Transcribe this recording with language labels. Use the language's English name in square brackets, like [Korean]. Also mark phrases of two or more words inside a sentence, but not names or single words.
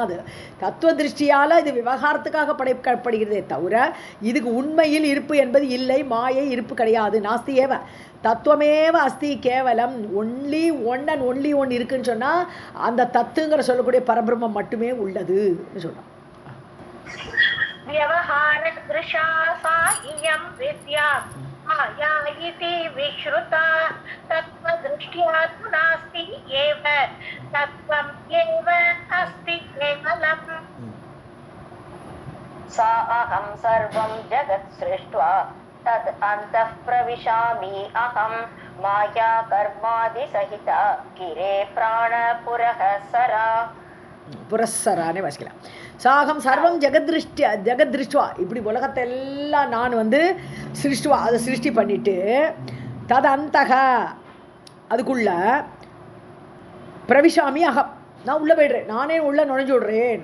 [Tamil] அது தத்துவ திருஷ்டியால் இது விவகாரத்துக்காக படைக்கப்படுகிறதே தவிர இதுக்கு உண்மையில் இருப்பு என்பது இல்லை, மாயை இருப்பு கிடையாது. [Sanskrit] नास्त्येव तत्त्वमेव अस्ति केवलम्. [English] only one and only one [Tamil] இருக்குன்னு சொன்னால் அந்த தத்துங்கிற சொல்லக்கூடிய பரபிரம்மம் மட்டுமே உள்ளதுன்னு சொல்கிறோம். [Sanskrit] व्यवहारदृशा सा इयं विद्या माया इति विश्रुता तत्त्वदृष्ट्या तु नास्ति एव तत्त्वम् एव अस्ति केवलम्. सा अहं सर्वं जगत् सृष्ट्वा तद् अन्तः प्रविशामि अहं माया कर्मादिसहिता गिरे प्राणपुरःसरा. [Tamil] புரஸ்ஸரானே வாசிக்கலாம். [Sanskrit] साहं सर्वं जगत्सृष्ट्वा. [Tamil] இப்படி உலகத்தை எல்லாம் நான் வந்து சிருஷ்டுவா, அதை சிருஷ்டி பண்ணிட்டு [Sanskrit] तद् अन्तः [Tamil] அதுக்குள்ள [Sanskrit] प्रविशामि अहम्, [Tamil] நான் உள்ளே போய்டுறேன், நானே உள்ளே நுழைஞ்சு விடுறேன்.